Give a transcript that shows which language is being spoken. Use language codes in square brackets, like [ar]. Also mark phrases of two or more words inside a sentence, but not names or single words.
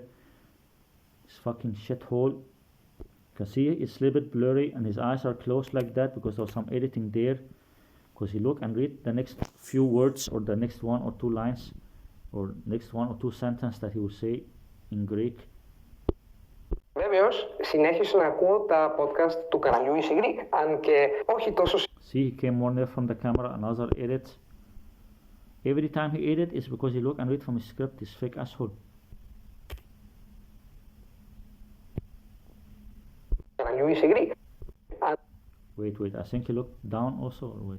[en] This fucking shithole. You can see it's a little bit blurry and his eyes are closed like that because there was some editing there. Because he look and read the next few words or the next 1 or 2 lines or next 1 or 2 sentences that he will say in Greek. [el] Βέβαιος, συνέχισε να ακούω τα podcast του καναλιού Easy Greek, αν και όχι τόσο... [en] See, he came more near from the camera, another edit. Every time he edit is because he look and read from his script, this fake asshole. [el] Καναλιού Easy Greek. [en] Wait, I think he looked down also, or wait.